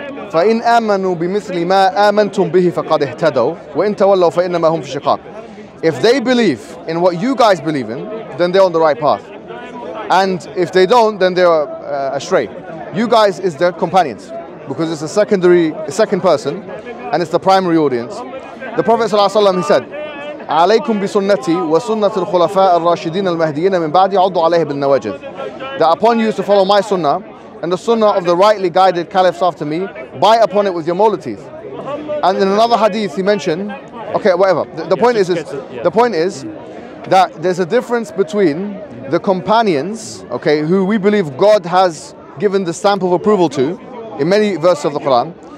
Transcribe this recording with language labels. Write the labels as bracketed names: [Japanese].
[Arabic] فإن آمنوا بمثل ما آمنتم به فقد اهتدوا وإن تولوا فإنما هم في شقاق. [English] If they believe in what you guys believe in, then they're on the right path. And if they don't, then they're astray. You guys is their companions, because it's a second person, and it's the primary audience. The Prophet ﷺ, he said, [Arabic] عليكم بسنتي وسنة الخلفاء الراشدين المهديين من بعدي عضوا عليه بالنواجذ. [English] That upon you is to follow my sunnah and the sunnah of the rightly guided caliphs after me, bite upon it with your molar teeth. And in another hadith he mentioned, okay, whatever. The point is that there's a difference between the companions, okay, who we believe God has given the stamp of approval to in many verses of the Quran.